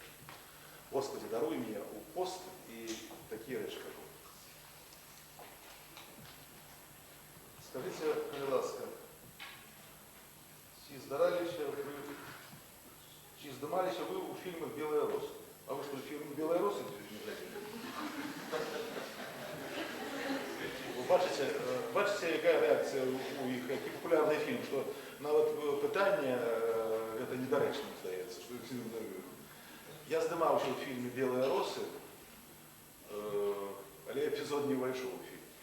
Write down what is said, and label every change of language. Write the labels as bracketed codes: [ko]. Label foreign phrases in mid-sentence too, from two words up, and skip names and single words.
[be] Господи, даруй мне у пост і такія рэчы кажу. Скажите, калі ласка, ці здымаліся вы ў фільмах «Белая роса»? А вы што, [uk] фільм «Белая роса» не бачите, яка реакція у їх, який популярний фільм, що навіть питання це недоречно, здається. Я знімав ще в фільмі «Білі роси», але епізод не вийшов у фільм.